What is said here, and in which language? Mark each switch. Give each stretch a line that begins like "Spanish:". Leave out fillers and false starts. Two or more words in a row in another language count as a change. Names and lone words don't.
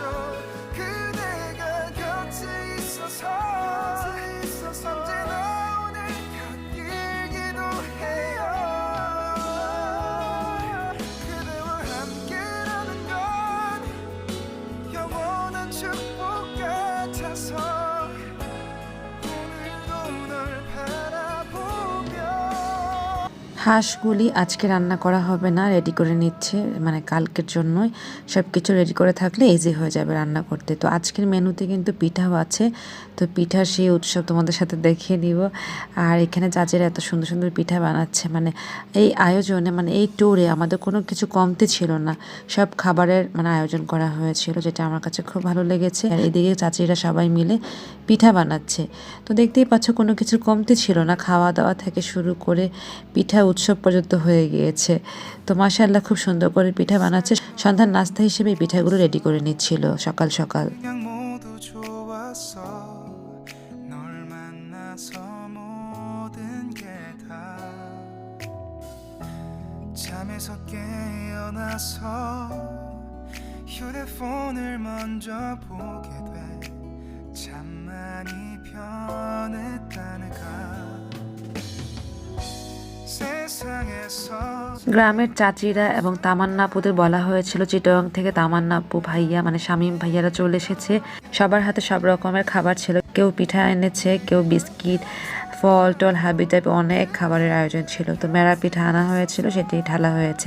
Korean: 그대가 곁에 있어서 언제나 오늘 곁길기도 해요. 그대와 함께라는 건 영원한 축복 같아서 오늘도 널 바라보며.
Bangla: হাঁসগুলি আজকে রান্না করা হবে না, রেডি করে নিচ্ছে, মানে কালকের জন্যই সব কিছু রেডি করে থাকলে ইজি হয়ে যাবে রান্না করতে। তো আজকের মেনুতে কিন্তু পিঠাও আছে, তো পিঠার সেই উৎসব তোমাদের সাথে দেখিয়ে দিব। আর এখানে যাদের এত সুন্দর সুন্দর পিঠা বানাচ্ছে, মানে এই আয়োজনে মানে এই ট্যুরে আমাদের কোনো কিছু কমতি ছিল না, সব খাবারের মানে আয়োজন করা হয়েছিল, যেটা আমার কাছে খুব ভালো লেগেছে। আর এদিকে চাচিরা সবাই মিলে পিঠা বানাচ্ছে। তো দেখতেই পাচ্ছ কোনো কিছুর কমতি ছিল না, খাওয়া দাওয়া থেকে শুরু করে পিঠা উৎসব পর্যন্ত হয়ে গিয়েছে। তো মাশাআল্লাহ খুব সুন্দর করে পিঠা বানাচ্ছে। সন্ধ্যার নাস্তা হিসেবে এই পিঠাগুলো রেডি করে নিচ্ছিল সকাল সকাল।
Korean: 그냥 모두 좋았어. 널 만나서 모든 게 다. 잠에서 깨어나서 휴대폰을 먼저 보게 돼. 참 많이 변했다는가. 세상에서
Bangla: গ্রামের চাচিরা এবং তামান্না আপুদের বলা হয়েছিল চিটাগাং থেকে তামান্না আপু ভাইয়া মানে শামীম ভাইয়ারা চলে এসেছে। সবার হাতে সব রকমের খাবার ছিল, কেউ পিঠা এনেছে, কেউ বিস্কিট, ফল টল হাবি টাইপ অনেক খাবারের আয়োজন ছিল। তো মেরা পিঠা আনা হয়েছিল, সেটি ঢালা হয়েছে।